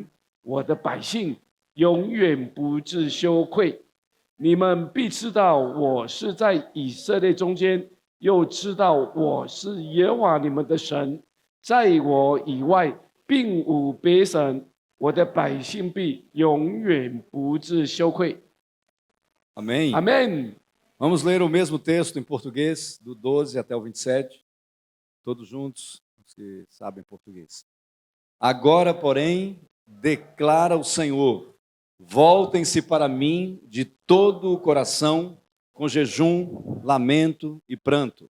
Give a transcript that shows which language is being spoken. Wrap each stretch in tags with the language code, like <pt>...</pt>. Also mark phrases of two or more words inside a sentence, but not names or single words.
<zh>我的百姓永远不致羞愧。你们必知道我是在以色列中间，又知道我是耶和华你们的神，在我以外并无别神。我的百姓必永远不致羞愧。</zh> <pt>Amém? Amém. Vamos ler o mesmo texto em português, do 12 até o 27, todos juntos, os que sabem português. Agora, porém, declara o Senhor, voltem-se para mim de todo o coração, com jejum, lamento e pranto.</pt>